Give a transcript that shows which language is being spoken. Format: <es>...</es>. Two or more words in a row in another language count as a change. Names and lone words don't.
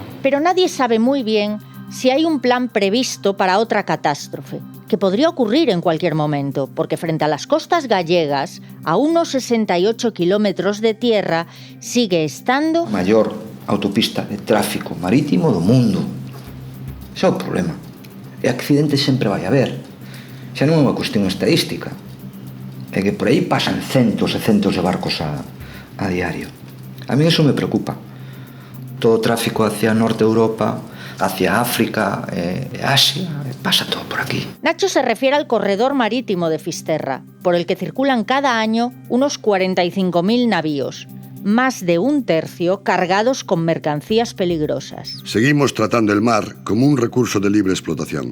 <es>Pero nadie sabe muy bien si hay un plan previsto para otra catástrofe, que podría ocurrir en cualquier momento, porque frente a las costas gallegas, a unos 68 kilómetros de tierra, sigue estando mayor autopista de tráfico marítimo</es> <gl>do mundo. Ese é o problema. E accidentes sempre vai haber. Xa non é unha cuestión estadística. É que por aí pasan centos e centos de barcos a diario.</gl> <es>A mí eso me preocupa.</es> <gl>Todo o tráfico</gl> <es>hacia Norte Europa, hacia África e Asia, pasa todo por aquí. Nacho se refiere al corredor marítimo de Fisterra, por el que circulan cada año unos 45.000 navíos. Más de un tercio cargados con mercancías peligrosas. Seguimos tratando el mar como un recurso de libre explotación.</es>